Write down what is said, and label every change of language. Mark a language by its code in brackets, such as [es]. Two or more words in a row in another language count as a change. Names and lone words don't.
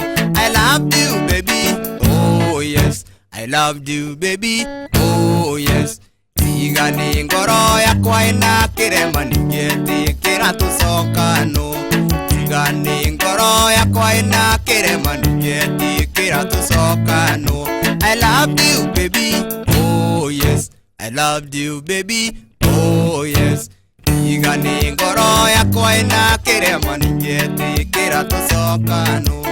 [en] I loved you baby, oh yes, I loved you baby, oh yes. [ki] Tiga ni ngoro yakwa ina kĩrema ningetikĩra tũcokano. Tiga ni ngoro yakwa ina kĩrema ningetikĩra tũcokano. [en] I loved you baby, oh yes, I loved you baby, oh yes. [ki] Tiga ni ngoro yakwa ina kĩrema ningetikĩra tũcokano.